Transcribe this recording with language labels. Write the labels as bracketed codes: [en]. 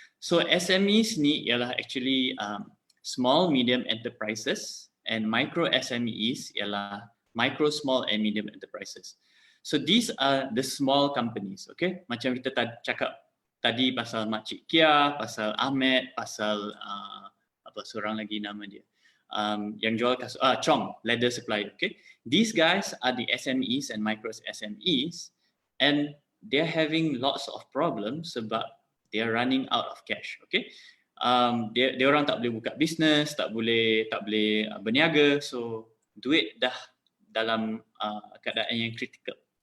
[en] So SMEs [ms] ni ialah [en] actually small medium enterprises and micro SMEs ialah micro, small and medium enterprises. So these are the small companies, okay? [ms] Macam kita cakap tadi pasal Makcik Kia, pasal Ahmed, pasal apa seorang lagi nama dia, yang jual Chong, [en] leather supplier, okay? These guys are the SMEs and micro SMEs, and they're having lots of problems [ms] sebab [en] they're running out of cash, okay? [ms] Dia orang tak boleh buka bisnes, tak boleh berniaga, so duit dah dalam keadaan yang kritikal.